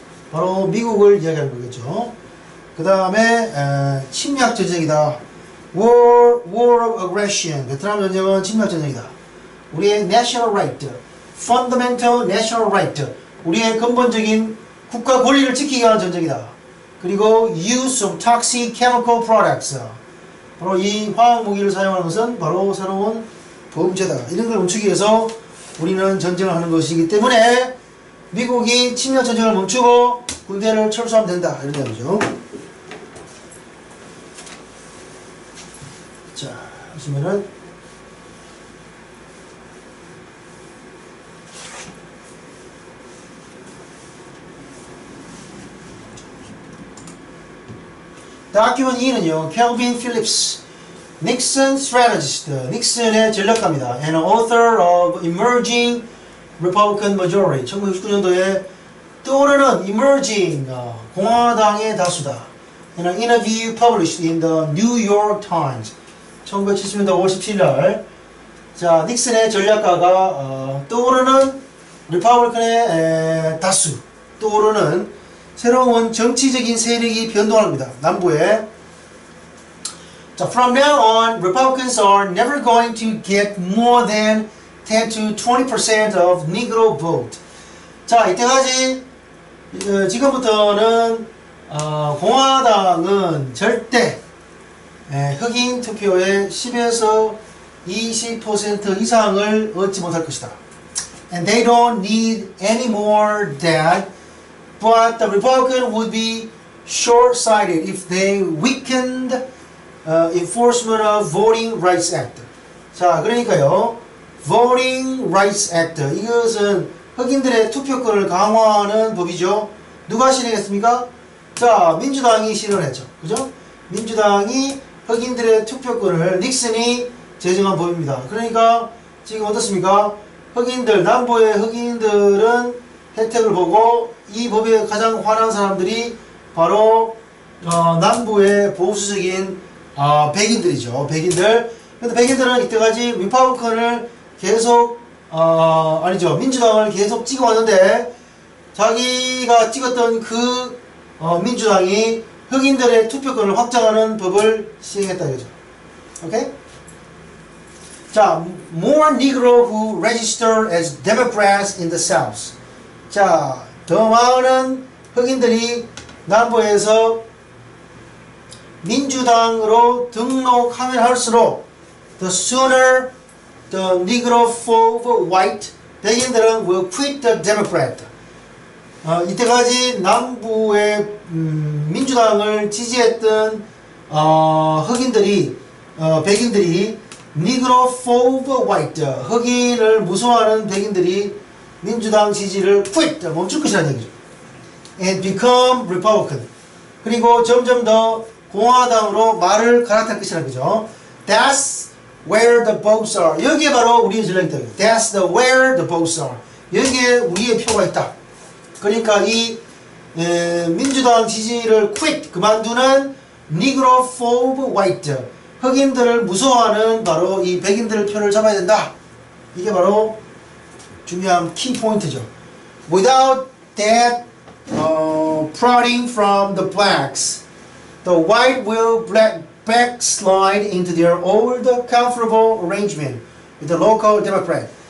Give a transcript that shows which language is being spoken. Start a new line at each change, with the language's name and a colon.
Korean: 바로 미국을 이야기하는 거겠죠. 그 다음에 침략 전쟁이다.
English: War of aggression.
Korean: 베트남 전쟁은 침략 전쟁이다. 우리의
English: national right, fundamental national right.
Korean: 우리의 근본적인 국가 권리를 지키기 위한 전쟁이다. 그리고
English: use of toxic chemical products.
Korean: 바로 이 화학 무기를 사용하는 것은 바로 새로운 범죄다. 이런 걸 멈추기 위해서 우리는 전쟁을 하는 것이기 때문에 미국이 침략 전쟁을 멈추고 군대를 철수하면 된다. 이런 내용이죠. 자, 보시면은 Document 2는요, Calvin Phillips, Nixon Strategist, 닉슨의 전략가입니다.
English: And author of Emerging Republican Majority,
Korean: 1969년도에 떠오르는
English: Emerging,
Korean: 공화당의 다수다.
English: And an interview published in the New York Times,
Korean: 1970년도 5월 17일 날. 자, 닉슨의 전략가가 떠오르는 리퍼블리칸의 다수, 떠오르는 새로운 정치적인 세력이 변동합니다. 남부에. 자,
English: from now on, Republicans are never going to get more than 10 to 20% of Negro vote.
Korean: 자, 이때까지 지금부터는 공화당은 절대 흑인 투표의 10에서 20% 이상을 얻지 못할 것이다.
English: And they don't need any more that, but the Republican would be short-sighted if they weakened enforcement of Voting Rights Act.
Korean: 자, 그러니까요, Voting Rights Act, 이것은 흑인들의 투표권을 강화하는 법이죠. 누가 실행했습니까? 자, 민주당이 실현했죠. 그죠? 민주당이 흑인들의 투표권을 닉슨이 제정한 법입니다. 그러니까 지금 어떻습니까? 흑인들, 남부의 흑인들은 혜택을 보고 이 법에 가장 화난 사람들이 바로 남부의 보수적인 백인들이죠. 백인들. 근데 백인들은 이때까지 리퍼블컨을 계속 아니죠. 민주당을 계속 찍어왔는데 자기가 찍었던 그 민주당이 흑인들의 투표권을 확장하는 법을 시행했다 이거죠. 오케이? 자,
English: more Negro who register as Democrats in the South.
Korean: 자, 더 많은 흑인들이 남부에서 민주당으로 등록하면 할수록
English: the sooner the Negrophobe white
Korean: 백인들은
English: will quit the Democrat.
Korean: 이때까지 남부의 민주당을 지지했던 흑인들이 백인들이 Negrophobe white 흑인을 무서워하는 백인들이 민주당 지지를 quit 멈출 것이라는 얘기죠.
English: And become Republican.
Korean: 그리고 점점 더 공화당으로 말을 갈아탈 것이라는 거죠.
English: That's where the votes are.
Korean: 여기에 바로 우리의 전략이 있다.
English: That's the where the votes are.
Korean: 여기에 우리의 표가 있다. 그러니까 이 민주당 지지를 quit 그만두는 Negrophobe white 흑인들을 무서워하는 바로 이 백인들 표를 잡아야 된다. 이게 바로 중요한 키 포인트죠.
English: Without that prodding from the blacks, the white will backslide into their old comfortable arrangement with the local Democrat.